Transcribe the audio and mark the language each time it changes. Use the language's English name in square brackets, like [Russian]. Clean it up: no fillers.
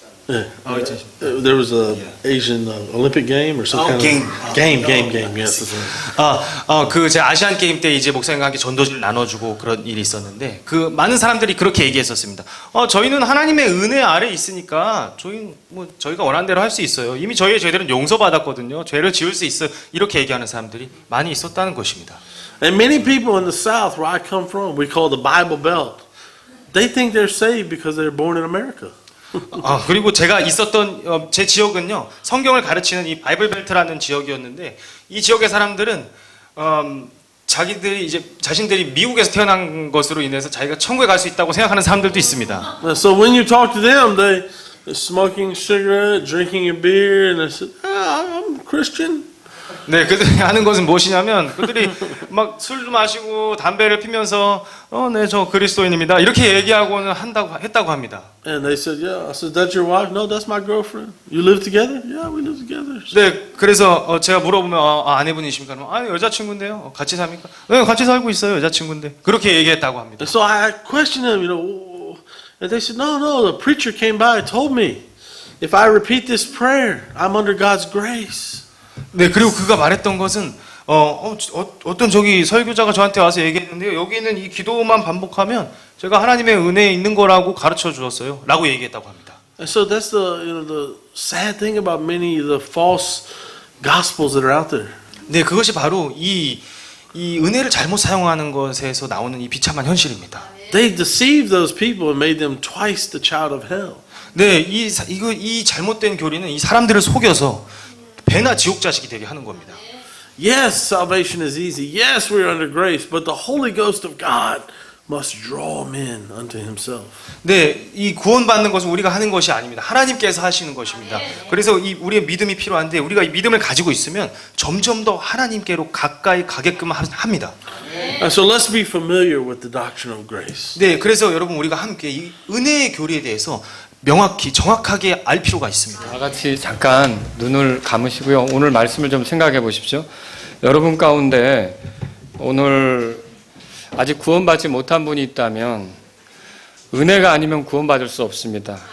[English] Yeah, there was a Asian Olympic game or some kind of game. Yes. [Korean] 그 제 아시안 게임 때 이제 목사님과 함께 전도지를 나눠주고 그런 일이 있었는데 그 많은 사람들이 그렇게 얘기했었습니다. 저희는 하나님의 은혜 아래 있으니까 저희가 원하는 대로 할 수 있어요. 이미 저희의 죄들은 용서받았거든요. 죄를 지을 수 있어. 이렇게 얘기하는 사람들이 많이 있었다는 것입니다. [English] And many people in the South, where I come from, we call the Bible Belt. They think they're saved because they're born in America. [Korean] 그리고 제가 있었던 제 지역은요 성경을 가르치는 이 바이블 벨트라는 지역이었는데 이 지역의 사람들은 자신들이 미국에서 태어난 것으로 인해서 자기가 천국에 갈 수 있다고 생각하는 사람들도 있습니다. [English] So when you talk to them, they're smoking cigarette, drinking a beer, and they say, "I'm Christian." [Korean] 네, 그들이 하는 것은 무엇이냐면 그들이 막 술도 마시고 담배를 피면서 네, 저 그리스도인입니다. 이렇게 얘기하고는 했다고 합니다. [English] And they said, "Yeah." I said, "That's your wife?" "No, that's my girlfriend." "You live together?" "Yeah, we live together." [Korean] 네, 그래서 제가 물어보면 아내분이십니까? 여자친구인데요. 같이 삽니까? 네, 같이 살고 있어요. 여자친구인데. 그렇게 얘기했다고 합니다. [English] And so I questioned them, and they said, "No, the preacher came by and told me if I repeat this prayer, I'm under God's grace." [Korean] 네, 그리고 그가 말했던 것은 어떤 저기 설교자가 저한테 와서 얘기했는데요. 여기는 이 기도만 반복하면 제가 하나님의 은혜에 있는 거라고 가르쳐 주었어요. 라고 얘기했다고 합니다. [English] And so that's the sad thing about many of the false gospels that are out there. [Korean] 네, 그것이 바로 이 은혜를 잘못 사용하는 것에서 나오는 이 비참한 현실입니다. [English] They deceived those people and made them twice the child of hell. [Korean] 네, 이 잘못된 교리는 이 사람들을 속여서 배나 지옥 자식이 되게 하는 겁니다. [English] Yes, salvation is easy. Yes, we're under grace, but the Holy Ghost of God must draw men unto Himself. [Korean] 네, 이 구원받는 것은 우리가 하는 것이 아닙니다. 하나님께서 하시는 것입니다. 그래서 우리의 믿음이 필요한데 우리가 이 믿음을 가지고 있으면 점점 더 하나님께로 가까이 가게끔 합니다. [English] And so let's be familiar with the doctrine of grace. [Korean] 네, 그래서 여러분 우리가 함께 이 은혜의 교리에 대해서 명확히 정확하게 알 필요가 있습니다. 다 같이 잠깐 눈을 감으시고요. 오늘 말씀을 좀 생각해 보십시오. 여러분 가운데 오늘 아직 구원받지 못한 분이 있다면 은혜가 아니면 구원받을 수 없습니다.